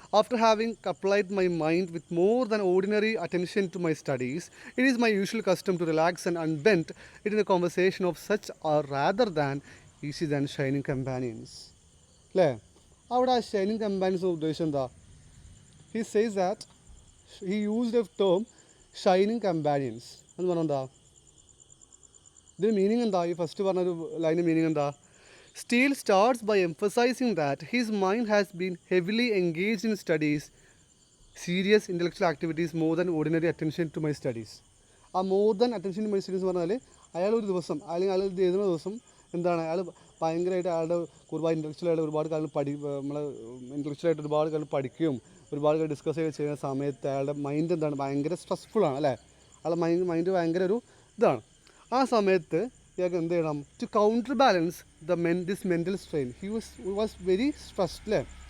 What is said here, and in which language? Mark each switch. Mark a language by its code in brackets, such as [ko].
[en] After having applied my mind with more than ordinary attention to my studies, it is my usual custom to relax and unbend it in a conversation of such or rather than easy than shining companions അല്ലേ. [ml] അവിടെ ആ shining companions ഉദ്ദേശം എന്താ? [en] he says that he used a term shining companions [ml] എന്ന് പറഞ്ഞാൽ എന്താ, ഇതിന് meaning എന്താ? ഈ ഫസ്റ്റ് പറഞ്ഞൊരു ലൈന് മീനിങ് എന്താ? [en] Steele starts by emphasizing that his mind has been heavily engaged in studies, serious intellectual activities, more than ordinary attention to my studies. [ml] ആ [en] more than attention to my studies [ml] എന്ന് പറഞ്ഞാൽ അയാൾ ഒരു ദിവസം അല്ലെങ്കിൽ അയാൾ എഴുതുന്ന ദിവസം എന്താണ്, അയാൾ ഭയങ്കരമായിട്ട് അയാളുടെ ഒരുപാട് ഇൻ്റലക്ച്വലായിട്ട് ഒരുപാട് കാലം നമ്മളെ ഇൻ്റലക്ച്വലായിട്ട് ഒരുപാട് കാലം പഠിക്കുകയും ഒരുപാട് കാലം ഡിസ്കസ് ചെയ്യുന്ന സമയത്ത് അയാളുടെ മൈൻഡ് എന്താണ്, ഭയങ്കര സ്ട്രെസ്ഫുള്ളാണ് അല്ലേ. അയാളുടെ മൈൻഡ് ഭയങ്കര ഒരു ഇതാണ്. ആ സമയത്ത് ഇയാൾക്ക് എന്ത് ചെയ്യണം, [en] to counter balance this mental strain, he was very stressed [ml] അല്ലേ.